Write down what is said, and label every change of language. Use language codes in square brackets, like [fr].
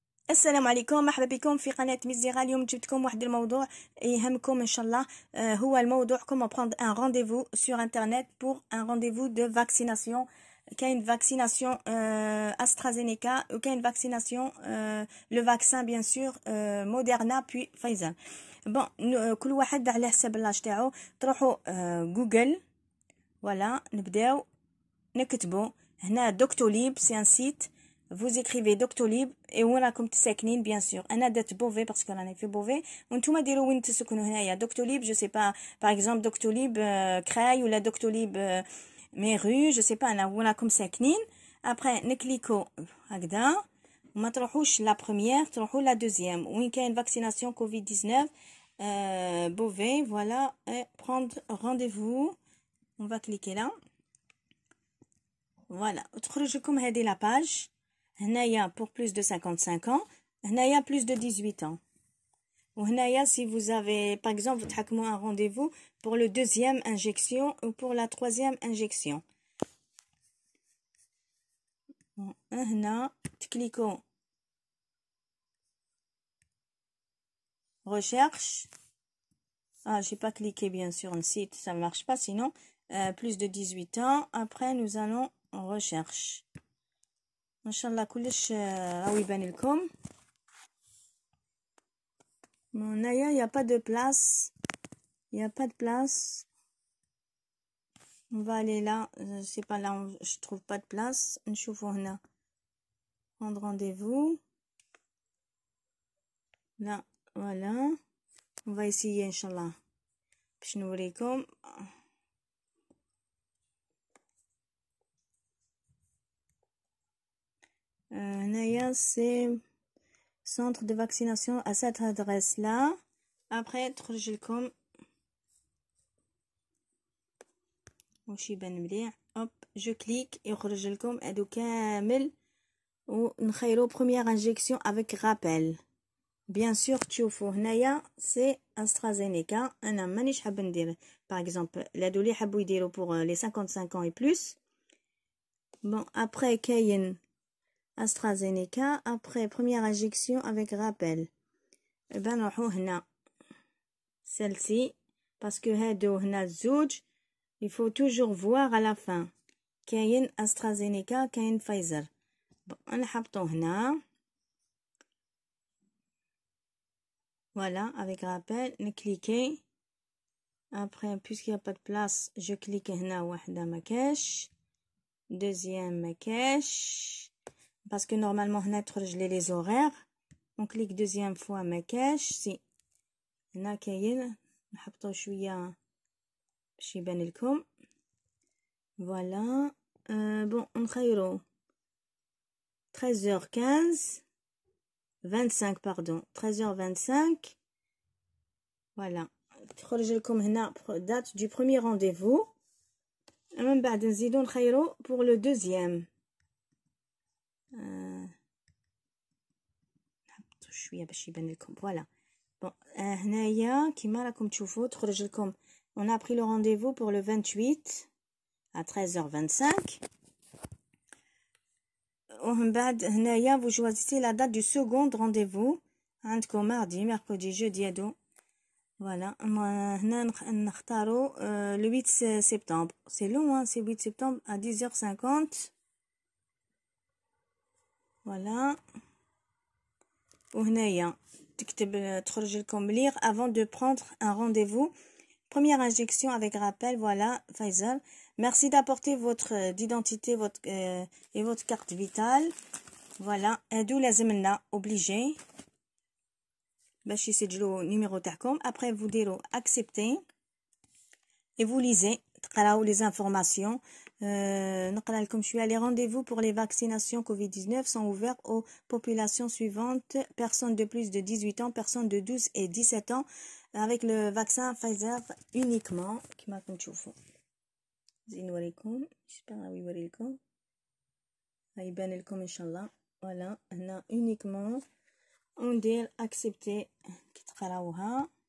[ar] السلام عليكم، مرحبا بكم في قناة ميزيغا. اليوم جبتكم واحد الموضوع يهمكم ان شاء الله. هو الموضوع [fr] comment prendre un rendez-vous sur internet pour un rendez-vous de vaccination. [ar] كاين فاكسيناسيون [fr] AstraZeneca [ar] وكاين فاكسيناسيون [fr] le vaccin bien sûr Moderna puis Pfizer. [ar] bon كل واحد على حسب لاج تاعو. تروحوا جوجل، voilà نبداو نكتبوا هنا دكتوليب، سي ان سيت. [fr] vous écrivez Doctolib et [ar] وين راكم تساكنين [fr] bien sûr. [ar] انا درت بوفي باسكو راني في بوفي، وانتوما ديروا وين تسكنوا هنايا. Doctolib جو سي با باغ اكزومبل Doctolib كراي ولا Doctolib ميرو، جو سي با انا وين راكم ساكنين. ابري نكليكو هكذا وما تروحوش لا بروميير، تروحوا لا دوزيام وين كاين فاكسيناسيون كوفيد 19 بوفي. [fr] فوالا prendre rendez-vous، on va cliquer là. [ar] voilà تخرج لكم هذه لا باج. [fr] هنايا pour plus de 55 ans، هنايا plus de 18 ans. وهنايا si vous avez par exemple تحكموا un rendez-vous pour le deuxième injection ou pour la troisième injection. [ar] هنا تكليكو recherche. [fr] j'ai pas cliqué bien sûr un site, ça ne marche pas sinon. Plus de 18 ans. Après nous allons en recherche. [ar] ان شاء الله كلش راهو يبان لكم. [fr] هنايا y a pas de place, y a pas de place. on va aller là, c'est pas là, je trouve pas de place. [ar] نشوفوا هنا [fr] prendre rendez-vous là. voilà on va essayer [ar] ان شاء الله باش نوريكم. [fr] هنايا c'est centre de vaccination à cette adresse là. [ar] après تخرج لكم واش يبان مليح. [fr] hop je clique [ar] يخرج لكم هادو كامل ونخيروا [fr] première injection avec rappel bien sûr. [ar] تشوفوا هنايا c'est AstraZeneca. انا مانيش حابه ندير par exemple هادو اللي حبوا يديروا [fr] pour les 55 ans et plus. bon après كاين AstraZeneca. après première injection avec rappel. ben [ar] نروحو هنا [fr] celle-ci parce que [ar] هادو هنا الزوج [fr] il faut toujours voir à la fin. [ar] كاين AstraZeneca كاين Pfizer. [fr] bon [ar] نحطو هنا [fr] voilà avec rappel. نكليكي après puisqu'il n'y a pas de place je clique هنا [ar] وحده ما كاش، [fr] deuxième ما كاش parce que normalement [ar] هنا تخرج لي [fr] les horaires. on clique deuxième fois ما كاش. [ar] سي هنا كاين نحطو شويه باش يبان لكم. [fr] voilà bon نخيرو 13h15 25 pardon 13h25. voilà [ar] تخرج لكم هنا [fr] date du premier rendez-vous. [ar] من بعد نزيدو نخيرو pour le deuxième. نحطو شويه باش يبان لكم. [fr] voilà bon [ar] هنايا كيما راكم تشوفوا تخرج لكم [fr] on a pris le rendez-vous pour le 28 à 13h25. [ar] ومن بعد هنايا [fr] vous choisissez la date du second rendez-vous. عندكم mardi, mercredi, jeudi هادو. voilà [ar] هنا نختاروا [fr] le 8 septembre. c'est long hein, c'est 8 septembre à 10h50. voilà [ar] وهنايا تكتب تخرج لكم [fr] lire avant de prendre un rendez-vous. première injection avec rappel. voilà Pfizer. merci d'apporter votre d'identité votre et votre carte vitale. [ar] voilà هادو لازم لنا obligé باش يسجلوا numéro تاعكم. [fr] après vous ديروا accepter et vous lisez تقراو les informations. [ar] نقرا لكم شويه. [fr] les rendez-vous pour les vaccinations Covid-19 sont ouverts aux populations suivantes: personnes de plus de 18 ans, personnes de 12 et 17 ans avec le vaccin Pfizer uniquement. [ar] كما راكم تشوفوا زين نوريكم جيسبر راهو يوري لكم يبان لكم ان شاء الله. voilà هنا uniquement وندير accepter كي تقراوها.